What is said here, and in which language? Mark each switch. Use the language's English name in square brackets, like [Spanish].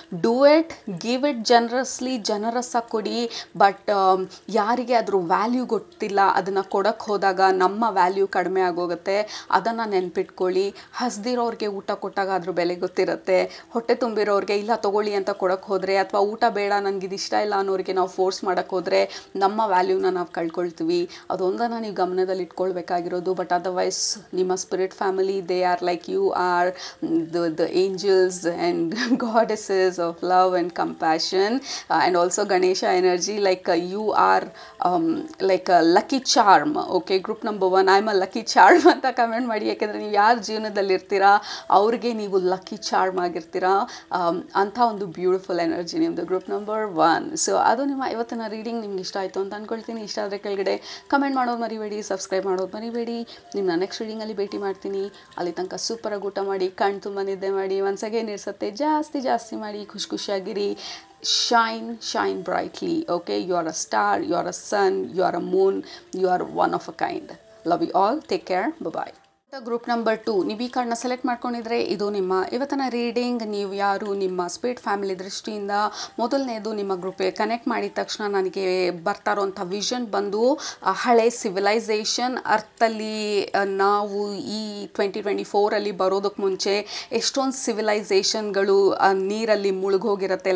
[English] do it, give it generously, [Kannada] ಜನರಸ್ಸಾಗಿ ಕೊಡಿ. But ಯಾರಿಗೆ ಅದ್ರ ವ್ಯಾಲ್ಯೂ ಗೊತ್ತಿಲ್ಲ, ಅದನ್ನು ಕೊಡೋಕ್ಕೆ ಹೋದಾಗ ನಮ್ಮ ವ್ಯಾಲ್ಯೂ ಕಡಿಮೆ ಆಗೋಗುತ್ತೆ. ಅದನ್ನು ನೆನ್ಪಿಟ್ಕೊಳ್ಳಿ. ಹಸ್ದಿರೋರಿಗೆ ಊಟ ಕೊಟ್ಟಾಗ ಅದ್ರ ಬೆಲೆ ಗೊತ್ತಿರುತ್ತೆ. ಹೊಟ್ಟೆ ತುಂಬಿರೋರಿಗೆ ಇಲ್ಲ ತೊಗೊಳ್ಳಿ ಅಂತ ಕೊಡೋಕ್ಕೆ ಹೋದರೆ, ಅಥವಾ ಊಟ ಬೇಡ ನನಗಿದು ಇಷ್ಟ ಇಲ್ಲ ಅನ್ನೋರಿಗೆ ನಾವು ಫೋರ್ಸ್ ಮಾಡೋಕ್ಕೆ ಹೋದರೆ ನಮ್ಮ ವ್ಯಾಲ್ಯೂನ ನಾವು ಕಳ್ಕೊಳ್ತೀವಿ. ಅದೊಂದನ್ನು ನೀವು ಗಮನದಲ್ಲಿ ಇಟ್ಕೊಳ್ಬೇಕಾಗಿರೋದು. [English] But otherwise ನಿಮ್ಮ spirit family, they are like you are the angels and goddesses of love and compassion. And also Ganesha energy, like you are like a lucky charm. Okay, group number 1, I'm a lucky charm [Kannada] ಅಂತ comment ಮಾಡಿ. ಯಾಕೆಂದರೆ ನೀವು ಯಾರು ಜೀವನದಲ್ಲಿ ಇರ್ತೀರಾ ಅವ್ರಿಗೆ ನೀವು lucky charm ಆಗಿರ್ತೀರಾ. ಅಂಥ ಒಂದು ಬ್ಯೂಟಿಫುಲ್ ಎನರ್ಜಿ ನಿಮ್ಮದು ಗ್ರೂಪ್ ನಂಬರ್ 1. ಸೊ ಅದು ನಿಮ್ಮ ಇವತ್ತಿನ ರೀಡಿಂಗ್ ನಿಮ್ಗೆ ಇಷ್ಟ ಆಯಿತು ಅಂತ ಅಂದ್ಕೊಳ್ತೀನಿ. ಇಷ್ಟ ಆದರೆ ಕೆಳಗಡೆ ಕಮೆಂಟ್ ಮಾಡೋದು ಮರಿಬೇಡಿ, ಸಬ್ಸ್ಕ್ರೈಬ್ ಮಾಡೋದು ಮರಿಬೇಡಿ. ನಿಮ್ಮನ್ನ ನೆಕ್ಸ್ಟ್ ರೀಡಿಂಗಲ್ಲಿ ಭೇಟಿ ಮಾಡ್ತೀನಿ. ಅಲ್ಲಿ ತನಕ ಸೂಪರಾಗಿ ಊಟ ಮಾಡಿ, ಕಣ್ಣು ತುಂಬ ನಿದ್ದೆ ಮಾಡಿ, ಮನಸ್ಸಿಗೆ ಇರ್ಸತ್ತೆ ಜಾಸ್ತಿ ಮಾಡಿ, ಖುಷಿಯಾಗಿರಿ. [English] Shine brightly. Okay, you are a star, you are a sun, you are a moon, you are one of a kind. Love you all. Take care. Bye-bye. [Kannada] Group number 2, ನೀವು ಈ ಕಾರ್ಡ್ನ ಸೆಲೆಕ್ಟ್ ಮಾಡ್ಕೊಂಡಿದ್ರೆ ಇದು ನಿಮ್ಮ ಇವತ್ತಿನ ರೀಡಿಂಗ್. ನೀವು ಯಾರು ನಿಮ್ಮ ಸ್ಪಿರಿಟ್ ಫ್ಯಾಮಿಲಿ ದೃಷ್ಟಿಯಿಂದ ಮೊದಲನೇದು ನಿಮ್ಮ ಗ್ರೂಪ್ಗೆ ಕನೆಕ್ಟ್ ಮಾಡಿದ ತಕ್ಷಣ ನನಗೆ ಬರ್ತಾ ಇರೋಂಥ ವಿಷನ್ ಬಂದು ಹಳೆ ಸಿವಿಲೈಸೇಷನ್. ಅರ್ಥಲ್ಲಿ ನಾವು ಈ 2024ಅಲ್ಲಿ ಬರೋದಕ್ಕೆ ಮುಂಚೆ ಎಷ್ಟೊಂದು ಸಿವಿಲೈಸೇಷನ್ಗಳು ನೀರಲ್ಲಿ ಮುಳುಗೋಗಿರುತ್ತೆ.